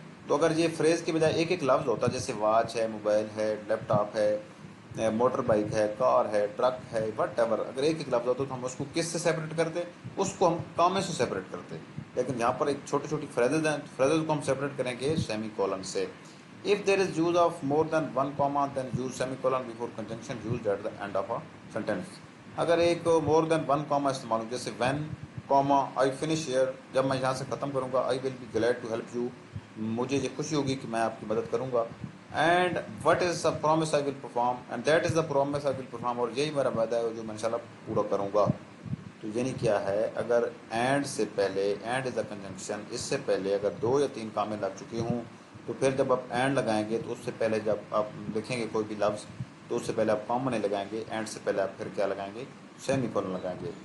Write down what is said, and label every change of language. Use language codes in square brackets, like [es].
[ur] تو اگر یہ فریز کے بجائے ایک ایک لفظ ہوتا، جیسے واچ ہے، موبائل ہے، لیپ ٹاپ ہے، موٹر بائک ہے، کار ہے، ٹرک ہے، وٹ ایور، اگر ایک ایک لفظ ہوتا تو ہم اس کو کس سے سیپریٹ کرتے، اس کو ہم کامے سے سیپریٹ کرتے. لیکن یہاں پر ایک چھوٹی چھوٹی فریزز ہیں، فریزز کو ہم سیپریٹ کریں گے سیمی کولن سے. [en] If there is use of more than one comma, then use semicolon before conjunction used at the end of a sentence. [ur] اگر ایک [en] more than one comma [ur] استعمال ہو، جیسے [en] when, comma, I finish here، [ur] جب میں یہاں سے ختم کروں گا [en] I will be glad to help you، [ur] مجھے یہ خوشی ہوگی کہ میں آپ کی مدد کروں گا. [en] and what is the promise I will perform، and that is the promise I will perform، [ur] اور یہی میرا وعدہ ہے جو میں انشاءاللہ پورا کروں گا. تو یعنی کیا ہے، اگر اینڈ سے پہلے، [en] and is a conjunction, [ur] اس سے پہلے اگر 2 یا 3 کامیں لگ چکی ہوں، تو پھر جب آپ اینڈ لگائیں گے تو اس سے پہلے جب آپ لکھیں گے کوئی بھی لفظ تو اس سے پہلے آپ کامہ نہیں لگائیں گے، اینڈ سے پہلے آپ پھر کیا لگائیں گے، سیمی کولن لگائیں گے.